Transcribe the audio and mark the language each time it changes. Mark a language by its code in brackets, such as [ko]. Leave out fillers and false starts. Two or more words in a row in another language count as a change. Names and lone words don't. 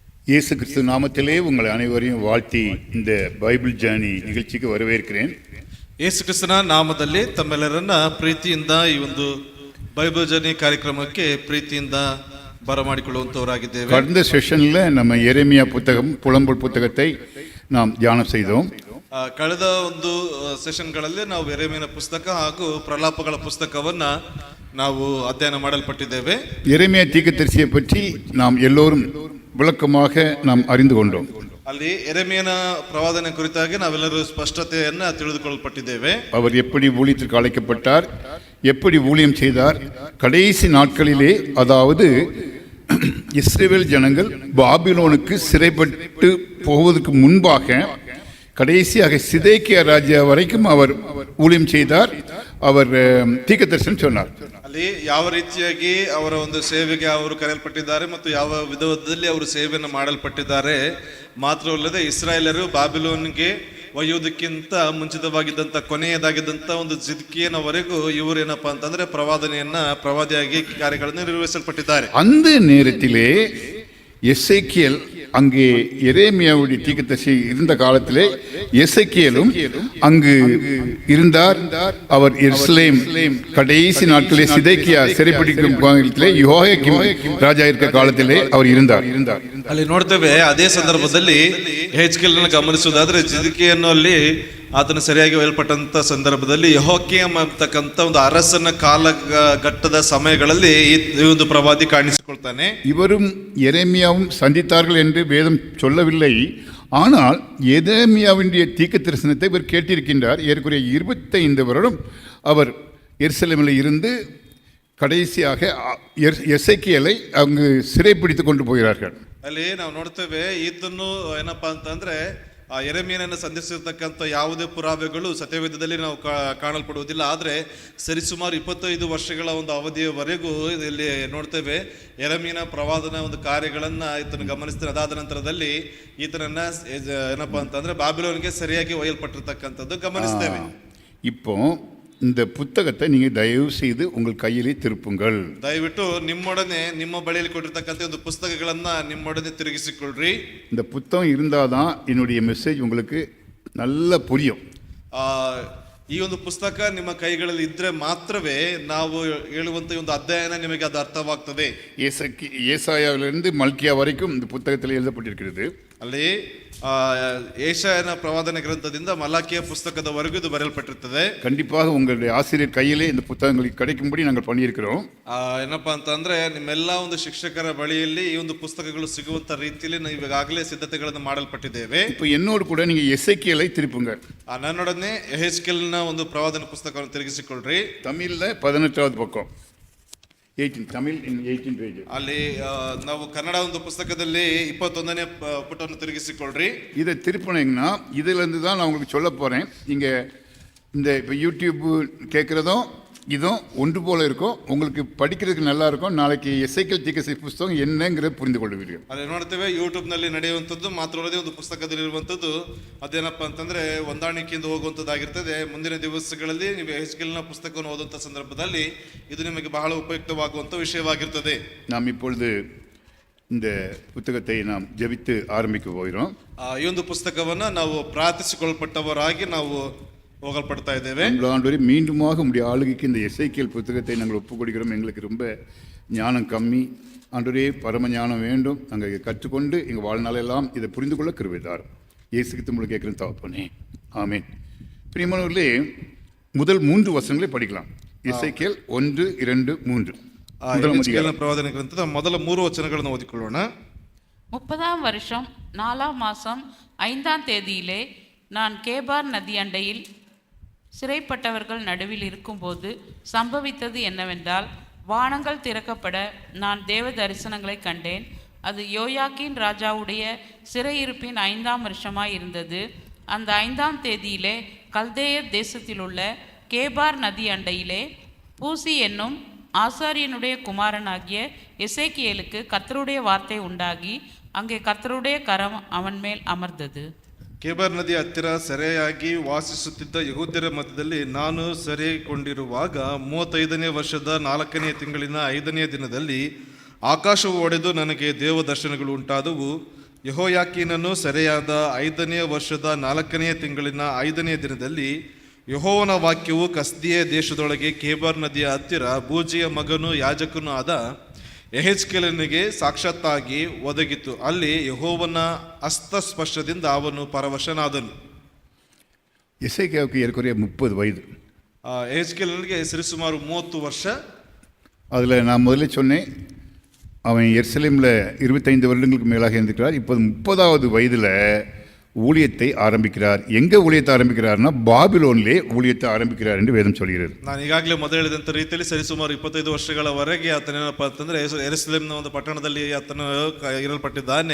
[ta] இயேசு கிறிஸ்து நாமத்திலே உங்களை அனைவரையும் வாழ்த்தி இந்த பைபிள் ஜர்னி நிகழ்ச்சிக்கு வரவேற்கிறேன். [kn] ಯೇಸು ಕ್ರಿಸ್ತನ ನಾಮದಲ್ಲಿ ತಮ್ಮೆಲ್ಲರನ್ನ ಪ್ರೀತಿಯಿಂದ ಈ ಒಂದು ಬೈಬಲ್ ಜರ್ನಿ ಕಾರ್ಯಕ್ರಮಕ್ಕೆ ಪ್ರೀತಿಯಿಂದ ಬರಮಾಡಿಕೊಳ್ಳುವಂತವರಾಗಿದ್ದೇವೆ. [ta] கடந்த செஷன்ல நம்ம எரேமியா புத்தகம் புலம்பல் புத்தகத்தை நாம் தியானம் செய்தோம். [kn] ಕಳೆದ ಒಂದು ಸೆಷನ್ಗಳಲ್ಲಿ ನಾವು ಎರೆಮೀಯನ ಪುಸ್ತಕ ಹಾಗೂ ಪ್ರಲಾಪಗಳ ಪುಸ್ತಕವನ್ನ ನಾವು ಅಧ್ಯಯನ ಮಾಡಲ್ಪಟ್ಟಿದ್ದೇವೆ. [ta] எரேமியா தீர்க்கதரிசியை பற்றி நாம் எல்லோரும் விளக்கமாக நாம் அறிந்து கொண்டோம். [kn] ಅಲ್ಲಿ ಎರೆಮೀಯನ ಪ್ರವಾದನೆ ಕುರಿತಾಗಿ ನಾವೆಲ್ಲರೂ ಸ್ಪಷ್ಟತೆಯನ್ನ ತಿಳಿದುಕೊಳ್ಳಲ್ಪಟ್ಟಿದ್ದೇವೆ. [ta] அவர் எப்படி ஊழியத்திற்கு அழைக்கப்பட்டார், எப்படி ஊழியம் செய்தார், கடைசி நாட்களிலே அதாவது இஸ்ரவேல் ஜனங்கள் பாபிலோனுக்கு சிறைப்பட்டு போவதற்கு முன்பாக கடைசியாக சிதேக்கியா ராஜா வரைக்கும் அவர் ஊழியம் செய்தார். அவர் தீர்க்கதரிசனம் சொன்னார். [kn] ಅಲ್ಲಿ ಯಾವ ರೀತಿಯಾಗಿ ಅವರ ಒಂದು ಸೇವೆಗೆ ಅವರು ಕರೆಯಲ್ಪಟ್ಟಿದ್ದಾರೆ ಮತ್ತು ಯಾವ ವಿಧದಲ್ಲಿ ಅವರು ಸೇವೆಯನ್ನು ಮಾಡಲ್ಪಟ್ಟಿದ್ದಾರೆ ಮಾತ್ರವಲ್ಲದೆ ಇಸ್ರಾಯೇಲರು ಬಾಬಿಲೋನ್ಗೆ ಒಯ್ಯುವುದಕ್ಕಿಂತ ಮುಂಚಿತವಾಗಿದ್ದಂಥ ಕೊನೆಯದಾಗಿದ್ದಂಥ ಒಂದು ಜಿದ್ಕಿಯನವರೆಗೂ ಇವರೇನಪ್ಪ ಅಂತಂದ್ರೆ ಪ್ರವಾದಿಯಾಗಿ ಕಾರ್ಯಗಳನ್ನು ನಿರ್ವಹಿಸಲ್ಪಟ್ಟಿದ್ದಾರೆ. [ta] அந்த நேரத்திலே எசேக்கியேல் அங்கே எரேமியாவுடைய தீர்க்கதரிசி இருந்த காலத்திலே எசேக்கியேலும் அங்கு இருந்தார். அவர் எருசலேம் கடைசி நாட்களிலே சிதேக்கியா சிறைப்பிடிக்கும் காலத்திலே யோயாக்கீம் ராஜா இருக்க காலத்திலே அவர் இருந்தார். [kn] ಅಲ್ಲಿ ನೋಡ್ತೇವೆ ಅದೇ ಸಂದರ್ಭದಲ್ಲಿ ಯೆಹೆಜ್ಕೇಲನ ಗಮನಿಸುವುದಾದ್ರೆ ಜಿದ್ಕೀಯನು ಅಲ್ಲಿ ಆತನ ಸರಿಯಾಗಿ ಒಯ್ಯಲ್ಪಟ್ಟಂತ ಸಂದರ್ಭದಲ್ಲಿ ಯೆಹೋಯಾಕೀಮ್ ಅಂತಕ್ಕಂಥ ಒಂದು ಅರಸನ ಕಾಲಘಟ್ಟದ ಸಮಯಗಳಲ್ಲಿ ಈ ಒಂದು ಪ್ರವಾದಿ ಕಾಣಿಸಿಕೊಳ್ತಾನೆ. [ta] இவரும் எரேமியாவும் சந்தித்தார்கள் என்று வேதம் சொல்லவில்லை. ஆனால் எரேமியாவுடைய தீர்க்க தரிசனத்தை இவர் கேட்டிருக்கின்றார். ஏற்குறைய 25 வருடம் அவர் எருசலேமில் இருந்து கடைசியாக எசேக்கியேலை அங்கு சிறைப்பிடித்து கொண்டு போகிறார்கள். [kn] ಅಲ್ಲಿ ನಾವು ನೋಡ್ತೇವೆ ಇದನ್ನು ಏನಪ್ಪಾ ಅಂತಂದ್ರೆ ಆ ಯೆರೆಮೀಯನನ್ನು ಸಂಧಿಸಿರ್ತಕ್ಕಂಥ ಯಾವುದೇ ಪುರಾವೆಗಳು ಸತ್ಯವೇದದಲ್ಲಿ ನಾವು ಕಾಣಲ್ಪಡುವುದಿಲ್ಲ. ಆದರೆ ಸರಿಸುಮಾರು 25 ವರ್ಷಗಳ ಒಂದು ಅವಧಿಯವರೆಗೂ ಇಲ್ಲಿ ನೋಡ್ತೇವೆ ಯೆರೆಮೀಯನ ಪ್ರವಾದನ ಒಂದು ಕಾರ್ಯಗಳನ್ನ ಈತನ ಗಮನಿಸ್ತಾರೆ. ಅದಾದ ನಂತರದಲ್ಲಿ ಈತನನ್ನ ಏನಪ್ಪಾ ಅಂತಂದ್ರೆ ಬಾಬಿಲೋನ್ಗೆ ಸರಿಯಾಗಿ ಒಯ್ಯಲ್ಪಟ್ಟಿರ್ತಕ್ಕಂಥದ್ದು ಗಮನಿಸ್ತೇವೆ. [ta] இப்போ இந்த புத்தகத்தை நீங்கள் தயவு செய்து உங்கள் கையிலே திருப்புங்கள். [kn] ದಯವಿಟ್ಟು ನಿಮ್ಮೊಡನೆ ನಿಮ್ಮ ಬಳಿಯಲ್ಲಿ ಕೊಟ್ಟಿರ್ತಕ್ಕಂಥ ಒಂದು ಪುಸ್ತಕಗಳನ್ನ ನಿಮ್ಮೊಡನೆ ತಿರುಗಿಸಿಕೊಳ್ಳ್ರಿ. [ta] இந்த புத்தகம் இருந்தாதான் என்னுடைய மெசேஜ் உங்களுக்கு நல்லா புரியும். [kn] ಈ ಒಂದು ಪುಸ್ತಕ ನಿಮ್ಮ ಕೈಗಳಲ್ಲಿ ಇದ್ರೆ ಮಾತ್ರವೇ ನಾವು ಹೇಳುವಂತ ಒಂದು ಅಧ್ಯಯನ ನಿಮಗೆ ಅದು ಅರ್ಥವಾಗ್ತದೆ. [ta] ஏசாயாவிலிருந்து மல்கியா வரைக்கும் இந்த புத்தகத்தில் எழுதப்பட்டிருக்கிறது. [kn] ಅಲ್ಲಿ ஏசாயன ಪ್ರವಾದನೆ ಗ್ರಂಥದಿಂದ ಮಲಾಕಿಯ ಪುಸ್ತಕದವರೆಗೂ ಇದು ಬರೆಯಲ್ಪಟ್ಟಿರುತ್ತದೆ. [ta] கண்டிப்பாக உங்களுடைய ஆசிரியர் கையிலே இந்த புத்தகங்கள் கிடைக்கும்படி நாங்கள் பண்ணியிருக்கிறோம். [kn] ಏನಪ್ಪಾ ಅಂತಂದ್ರೆ ನಿಮ್ಮೆಲ್ಲ ಒಂದು ಶಿಕ್ಷಕರ ಬಳಿಯಲ್ಲಿ ಈ ಒಂದು ಪುಸ್ತಕಗಳು ಸಿಗುವಂತ ರೀತಿಯಲ್ಲಿ ನಾವು ಈಗಾಗಲೇ ಸಿದ್ಧತೆಗಳನ್ನು ಮಾಡಲ್ಪಟ್ಟಿದ್ದೇವೆ. [ta] இப்போ என்னோடு கூட நீங்க எசேக்கியேலை திருப்புங்க. [kn] ನನ್ನೊಡನೆ ಯೆಹೆಜ್ಕೇಲನ ಒಂದು ಪ್ರವಾದನ ಪುಸ್ತಕವನ್ನು ತಿರುಗಿಸಿಕೊಳ್ಳ್ರಿ. [ta] தமிழ்ல 18வது பக்கம் 18 தமிழ் [en] in 18 page. [kn] ಅಲ್ಲಿ ನಾವು ಕನ್ನಡ ಒಂದು ಪುಸ್ತಕದಲ್ಲಿ 21ನೇ ಪುಟವನ್ನು ತಿರುಗಿಸಿಕೊಳ್ಳ್ರಿ. [ta] இதை திருப்பினீங்கன்னா இதுல இருந்து தான் நான் உங்களுக்கு சொல்ல போறேன். இங்க இந்த இப்போ யூடியூப் கேட்குறதும் இதுவும் ஒன்று போல இருக்கும். உங்களுக்கு படிக்கிறதுக்கு நல்லா இருக்கும். நாளைக்கு எசேக்கியேல் தீர்க்கதரிசி புஸ்தகம் என்னங்கிறத புரிந்து கொள்வீர்கள். [kn] ಅಲ್ಲಿ ನೋಡ್ತೇವೆ ಯೂಟ್ಯೂಬ್ ನಲ್ಲಿ ನಡೆಯುವಂಥದ್ದು ಮಾತ್ರವಲ್ಲದೆ ಒಂದು ಪುಸ್ತಕದಲ್ಲಿ ಇರುವಂಥದ್ದು ಅದೇನಪ್ಪ ಅಂತಂದ್ರೆ ಹೊಂದಾಣಿಕೆಯಿಂದ ಹೋಗುವಂಥದ್ದಾಗಿರ್ತದೆ. ಮುಂದಿನ ದಿವಸಗಳಲ್ಲಿ ನೀವು ಯೆಹೆಜ್ಕೇಲನ ಪುಸ್ತಕವನ್ನು ಓದುವಂಥ ಸಂದರ್ಭದಲ್ಲಿ ಇದು ನಿಮಗೆ ಬಹಳ ಉಪಯುಕ್ತವಾಗುವಂಥ ವಿಷಯವಾಗಿರ್ತದೆ. [ta] நாம் இப்பொழுது இந்த புத்தகத்தை நாம் ஜெபித்து ஆரம்பிக்க போகிறோம். [kn] ಈ ಒಂದು ಪುಸ್ತಕವನ್ನ ನಾವು ಪ್ರಾರ್ಥಿಸಿಕೊಳ್ಳಲ್ಪಟ್ಟವರಾಗಿ ನಾವು ಹೋಗಲ್ಪಡ್ತಾ ಇದ್ದೇವೆ. [ta] ஆண்டவரே மீண்டுமாக உங்களுடைய ஆளுகைக்கு இந்த எசேக்கியேல் புத்தகத்தை நாங்கள் ஒப்புக் கொடுக்கிறோம். எங்களுக்கு ரொம்ப ஞானம் கம்மி. ஆண்டவரே பரம ஞானம் வேண்டும். நாங்கள் கற்றுக்கொண்டு எங்கள் வாழ்நாளெல்லாம் இதை புரிந்து கொள்ள கிருபை தாரும். இயேசு கிறிஸ்து உங்களுக்கு கேட்குற தகப்பனே, ஆமென். பிரியமானவர்களே, முதல் 3 வசனங்களை படிக்கலாம். எசேக்கியேல் 1, 2, 3. [kn] ಯೆಹೆಜ್ಕೇಲನ ಪ್ರವಾದನೆ ಗ್ರಂಥದ ಮೊದಲ 3 ವಚನಗಳನ್ನು ಓದಿಕೊಳ್ಳೋಣ. [ta] 30ஆம் வருஷம் 4ஆம் மாதம் 5ஆம் தேதியிலே நான் கேபார் நதி அண்டையில் சிறைப்பட்டவர்கள் நடுவில் இருக்கும்போது சம்பவித்தது என்னவென்றால், வானங்கள் திறக்கப்பட நான் தேவ தரிசனங்களை கண்டேன். அது யோயாக்கீன் ராஜாவுடைய சிறையிருப்பின் 5ஆம் வருஷமாய் இருந்தது. அந்த 5ஆம் தேதியிலே கல்தேயர் தேசத்திலுள்ள கேபார் நதி அண்டையிலே பூசி என்னும் ஆசாரியனுடைய குமாரனாகிய எசேக்கியேலுக்கு கர்த்தருடைய வார்த்தை உண்டாகி அங்கே கர்த்தருடைய கரம் அவன் மேல் அமர்ந்தது. [kn] ಕೇಬಾರ್ ನದಿ ಹತ್ತಿರ ಸೆರೆಯಾಗಿ ವಾಸಿಸುತ್ತಿದ್ದ ಯಹೂದ್ಯರ ಮಧ್ಯದಲ್ಲಿ ನಾನು ಸೆರೆಗೊಂಡಿರುವಾಗ 35ನೇ ವರ್ಷದ 4ನೇ ತಿಂಗಳಿನ 5ನೇ ದಿನದಲ್ಲಿ ಆಕಾಶವು ಒಡೆದು ನನಗೆ ದೇವ ದರ್ಶನಗಳು ಉಂಟಾದವು. ಯೆಹೋಯಾಕೀನನು ಸೆರೆಯಾದ 5ನೇ ವರ್ಷದ 4ನೇ ತಿಂಗಳಿನ 5ನೇ ದಿನದಲ್ಲಿ ಯೆಹೋವನ ವಾಕ್ಯವು ಕಸ್ದೀಯ ದೇಶದೊಳಗೆ ಕೇಬಾರ್ ನದಿಯ ಹತ್ತಿರ ಬೂಜಿಯ ಮಗನೂ ಯಾಜಕನೂ ಆದ ಯೆಹೆಜ್ಕೇಲನಿಗೆ ಸಾಕ್ಷಾತ್ತಾಗಿ ಒದಗಿತು. ಅಲ್ಲಿ ಯೆಹೋವನ ಹಸ್ತಸ್ಪರ್ಶದಿಂದ ಅವನು ಪರವಶನಾದನು. [ta] எசேக்கியாவுக்கு ஏற்கனவே 30 வயது. [kn] ಯೆಹೆಜ್ಕೇಲನಿಗೆ ಸರಿಸುಮಾರು 30 ವರ್ಷ. [ta] அதில் நான் முதல்ல சொன்னேன், அவன் எருசலேமில் 25 வருடங்களுக்கு மேலாக இருந்திருக்கிறார். இப்போது 30வது வயதில் ஊழியத்தை ஆரம்பிக்கிறார். எங்கே ஊழியத்தை ஆரம்பிக்கிறார்னா பாபிலோனிலே ஊழியத்தை ஆரம்பிக்கிறார் என்று வேதம் சொல்கிறது. [kn] ನಾನು ಈಗಾಗಲೇ ಮೊದಲು ಹೇಳಿದಂಥ ರೀತಿಯಲ್ಲಿ ಸರಿಸುಮಾರು 25 ವರ್ಷಗಳವರೆಗೆ ಆತನೇನಪ್ಪ ಅಂತಂದ್ರೆ ಯೆರೂಸಲೇಮಿನ ಒಂದು ಪಟ್ಟಣದಲ್ಲಿ ಆತನು ಇರಲ್ಪಟ್ಟಿದ್ದಾನೆ.